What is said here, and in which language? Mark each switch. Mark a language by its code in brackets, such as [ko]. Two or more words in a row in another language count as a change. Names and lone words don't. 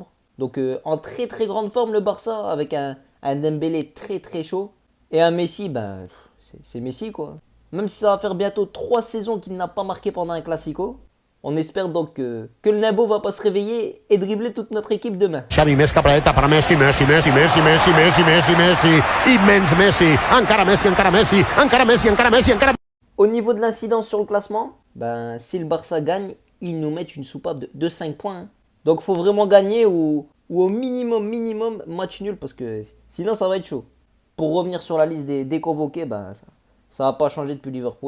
[fr] Donc en très très grande forme le Barça avec un Dembélé très très chaud. Et un Messi, ben, c'est Messi quoi. Même si ça va faire bientôt 3 saisons qu'il n'a pas marqué pendant un Classico, on espère donc que le Nabo va pas se réveiller et dribbler toute notre équipe demain. [ca] Xavi més cap a la dreta per a Messi, Messi, immens Messi, encara Messi, encara Messi, encara Messi, encara Messi, encara... [fr] Au niveau de l'incidence sur le classement, ben, si le Barça gagne, ils nous mettent une soupape de 5 points. Hein. Donc faut vraiment gagner ou au minimum match nul parce que sinon ça va être chaud. Pour revenir sur la liste des convoqués, ben, ça va pas changer depuis Liverpool.